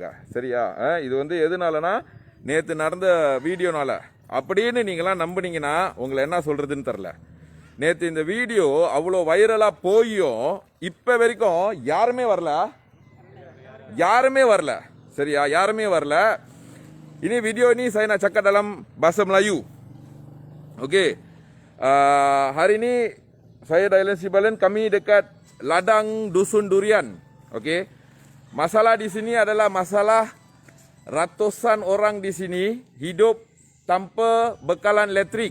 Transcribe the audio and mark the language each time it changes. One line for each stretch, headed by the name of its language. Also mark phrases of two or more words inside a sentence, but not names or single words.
Tamil: சரியா? இது எதுனாலனா நேற்று நடந்த வீடியோனால. அப்படின்னு நீங்களாம் நம்புனீங்கன்னா உங்களை என்ன சொல்கிறதுன்னு தெரில. நேற்று இந்த வீடியோ அவ்வளோ வைரலாக போயும் இப்போ வரைக்கும் யாருமே வரல. சரியா? யாருமே வரல.
Malay: Ini video ini saya nak cakap dalam bahasa Melayu. Okey. Hari ini saya Dailan Sibalan, kami dekat Ladang Dusun Durian. Okey. Masalah di sini adalah masalah ratusan orang di sini hidup tanpa bekalan elektrik.